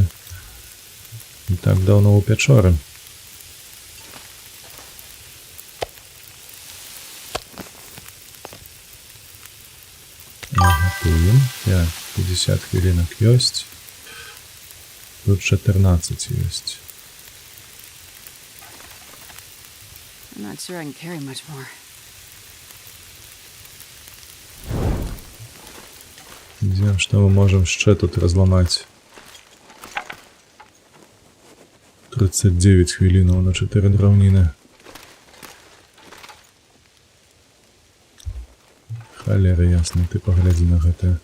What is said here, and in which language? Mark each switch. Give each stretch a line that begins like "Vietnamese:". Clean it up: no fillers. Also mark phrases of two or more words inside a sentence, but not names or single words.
Belarusian: Не так даўно ў пячоры. Гатуем. Так, 50 хвілінак ёсць. Тут 14 ёсць.
English: I'm not sure I can carry much more.
Belarusian: Ідзем, што мы можам яшчэ тут разламаць. 39 хвілінаў на 4 драўніны. Халера ясна, ты паглядзі на гэта.